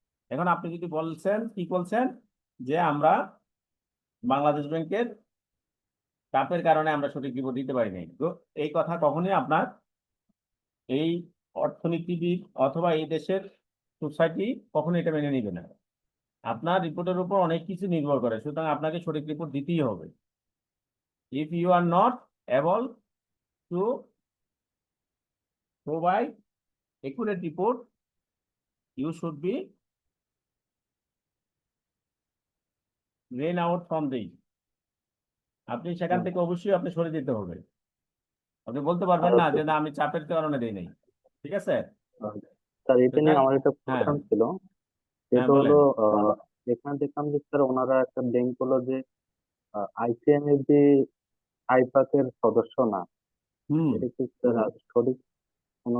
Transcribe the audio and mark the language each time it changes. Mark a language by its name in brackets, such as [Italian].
[Bangla] এখন আপনি যদি কি বলছেন যে আমরা বাংলাদেশ ব্যাংকের চাপের কারণে আমরা সঠিক রিপোর্ট দিতে পারি নাই, তো এই কথা কখনোই আপনার এই অর্থনীতিবিদ অথবা এই দেশের সোসাইটি কখনো এটা মেনে নিবে না। আপনার রিপোর্টের উপর অনেক কিছু নির্ভর করে, সুতরাং আপনাকে সঠিক রিপোর্ট দিতেই হবে। [English] If you are not able to provide accurate report, you should be rain out from the, [Bangla] আপনি সেখান থেকে অবশ্যই আপনি সরে যেতে হবে। আপনি বলতে পারবেন না যে না আমি চাপের কারণে দেই নাই, ঠিক আছে। স্যার এটা নিয়ে আমার একটা হ্যাঁ, কোশ্চেন ছিল, হ্যাঁ, সেটা হলো বলেন। এখানে দেখলাম যে স্যার ওনারা একটা ব্যাংক হলো যে আইসিএমএবি আইপাকের সদস্য না, এটা কি স্যার সঠিক কোনো